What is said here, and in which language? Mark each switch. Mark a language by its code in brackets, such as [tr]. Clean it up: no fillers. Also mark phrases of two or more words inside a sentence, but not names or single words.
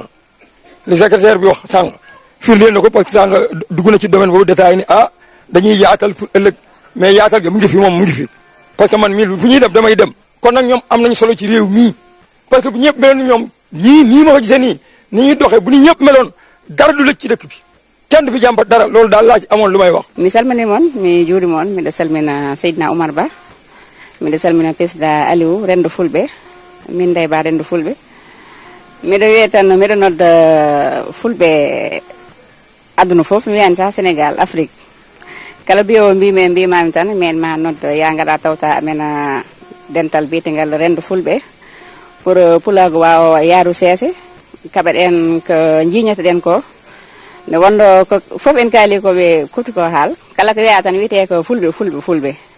[wo] li secrétaire bi wax sàng firndeel na ko [fr] parce que [wo] sàng dugg na ci domaine boobu détaillé ni dañuy yaatal pour ëllëg mais yaatal ga mu ngi fi moom mu ngi fi [fr] parce que [wo] man mii fu ñuy dem damay dem kon nag ñoom am nañu solo ci réew mii [fr] parce que [wo] bu ñëpp meloon ñoom nii ma ko gisee nii ni ñuy doxee bu ñu ñëpp meloon dara du lëj ci dëkk bi kenn du fi jàmbat dara loolu daal laa ci amoon lu may wax. [ff] mi salmini moon mi juuri moon miɗo salmina Seydina Oumar Ba miɗo salmina président Aliou Rendo Fulɓe min Ndeye Ba Rendo Fulɓe miɗo wiye tan miɗo nodda Fulɓe aduna fof mi wiyani sah Sénégal Afrique kala mbiyowo mbimami tan min ma nodda ya gaɗa tawta amen dental biyetegal Rendo Fulɓe pour pulago wawa yaaru seese kaɓeɗen ko jiñataɗen ko nde wonɗo ko fof en kaali koɓe kuti ko haal kala ko wiya tan wiyete ko fulɓe